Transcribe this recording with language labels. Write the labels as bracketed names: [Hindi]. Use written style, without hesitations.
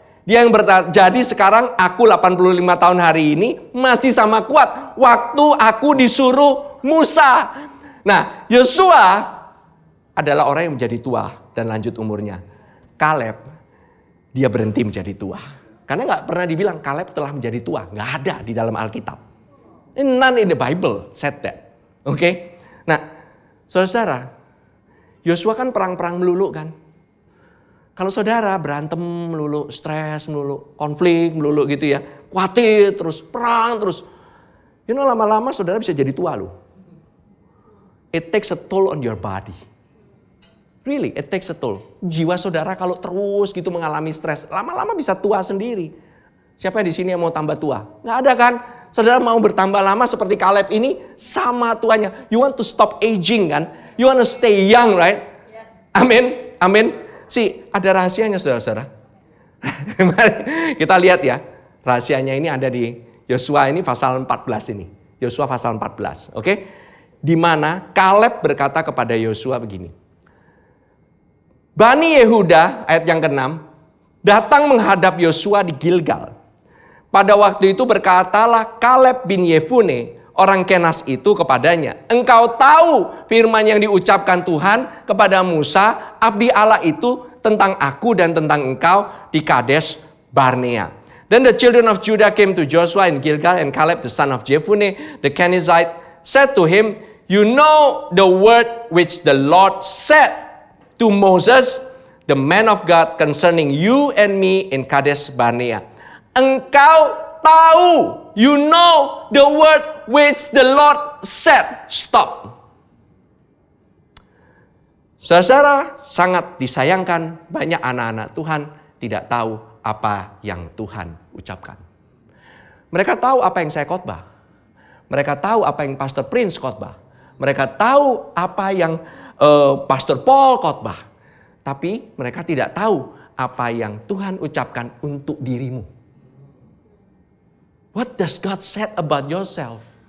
[Indonesian] Dia yang jadi sekarang aku 85 tahun hari ini masih sama kuat. Waktu aku disuruh Musa. Nah, Yosua adalah orang yang menjadi tua dan lanjut umurnya. Kaleb, dia berhenti menjadi tua. Karena gak pernah dibilang Kaleb telah menjadi tua. Gak ada di dalam Alkitab. [English] None in the Bible said that. [Indonesian] Oke? Nah, saudara, Yosua kan perang-perang melulu kan. Kalau saudara berantem melulu, stres melulu, konflik melulu gitu ya. Khawatir terus, perang terus. Lama-lama saudara bisa jadi tua loh. [English] It takes a toll on your body. Really, it takes a toll. [Indonesian] Jiwa saudara kalau terus gitu mengalami stres, lama-lama bisa tua sendiri. Siapa di sini yang mau tambah tua? Nggak ada kan? Saudara mau bertambah lama seperti Kaleb ini sama tuanya. [English] You want to stop aging kan? You want to stay young, right? [Indonesian] Yes. Amin. Ada rahasianya saudara-saudara. Mari kita lihat ya. Rahasianya ini ada di Yosua ini pasal 14 ini. Yosua pasal 14, oke? Di mana Kaleb berkata kepada Yosua begini. Bani Yehuda, ayat yang ke-6, datang menghadap Yosua di Gilgal. Pada waktu itu berkatalah Kaleb bin Yefune, orang Kenas itu kepadanya, engkau tahu firman yang diucapkan Tuhan kepada Musa, abdi Allah itu tentang aku dan tentang engkau di Kades Barnea. [English] Then the children of Judah came to Joshua in Gilgal, and Caleb the son of Jephunneh the Kenizzite said to him, you know the word which the Lord said to Moses, the man of God, concerning you and me in Kades Barnea. [Indonesian] Engkau tahu, [English] you know the word which the Lord said. Stop. [Indonesian] Saudara, sangat disayangkan banyak anak-anak Tuhan tidak tahu apa yang Tuhan ucapkan. Mereka tahu apa yang saya khotbah. Mereka tahu apa yang Pastor Prince khotbah. Mereka tahu apa yang Pastor Paul khotbah. Tapi mereka tidak tahu apa yang Tuhan ucapkan untuk dirimu. [English] What does God said about yourself?